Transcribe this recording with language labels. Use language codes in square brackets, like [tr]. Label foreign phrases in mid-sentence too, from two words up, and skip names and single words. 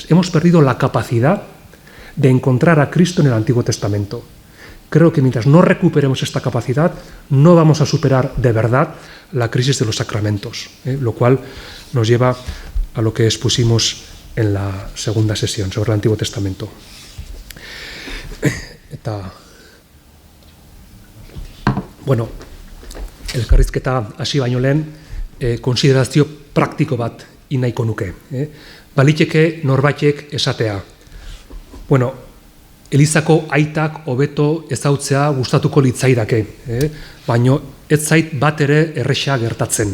[es] Hemos perdido la capacidad de encontrar a Cristo en el Antiguo Testamento. Creo que mientras no recuperemos esta capacidad, no vamos a superar de verdad la crisis de los sacramentos, lo cual nos lleva a lo que expusimos en la segunda sesión sobre el Antiguo Testamento. [eu] Bueno, elkarrizketa hasi baino lehen, konsiderazio praktiko bat nahiko nuke. Baliteke norbaitek esatea. Bueno, Elizako aitak hobeto ezautzea gustatuko litzaidake, baino ez zait bat ere erresa gertatzen.